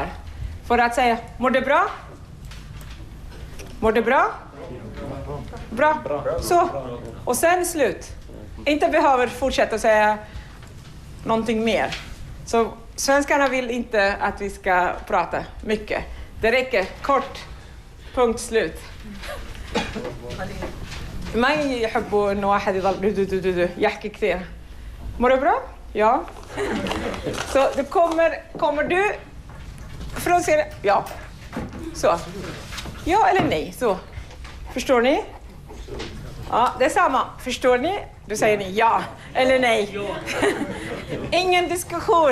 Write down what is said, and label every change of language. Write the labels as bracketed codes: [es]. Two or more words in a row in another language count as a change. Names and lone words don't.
[sv] För att säga, mår du bra? Mår du bra? Bra. Så. Och sen slut. Inte behöver fortsätta säga någonting mer. Så svenskarna vill inte att vi ska prata mycket. Det räcker kort. Punkt slut. [ar] ما يحبوا إنه واحد يضل يحكي كثير. [sv] Mår du bra? Ja. Så det kommer du från Syrien? Ja. Så. Ja eller nej? Så. Förstår ni? Ja, det är samma. Förstår ni? Då säger ni ja eller nej. Ingen diskussion.